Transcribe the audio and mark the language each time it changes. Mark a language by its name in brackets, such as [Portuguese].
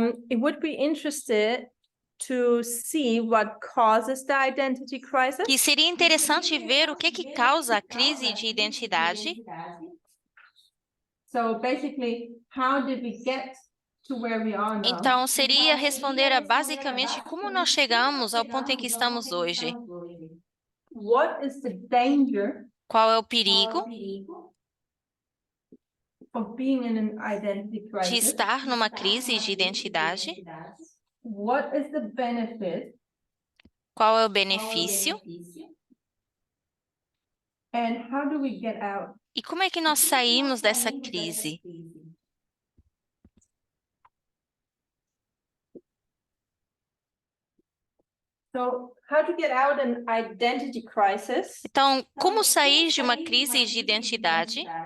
[English] It would be interested to see what causes the identity crisis. [Portuguese] que seria interessante ver o que causa a crise de identidade. [English] So basically, how did we get to where we are now? [Portuguese] Então, seria responder a basicamente como nós chegamos ao ponto em que estamos hoje. [English] What is the danger [Portuguese] Qual é o perigo [English] of being in an identity [Portuguese] de [English] crisis? [Portuguese] estar numa crise de identidade? [English] What is the benefit? [Portuguese] Qual é o benefício? [English] And how do we get out? [Portuguese] E como é que nós saímos dessa crise? [English] So how to get out an identity crisis? [Portuguese] Então, como sair de uma crise de identidade?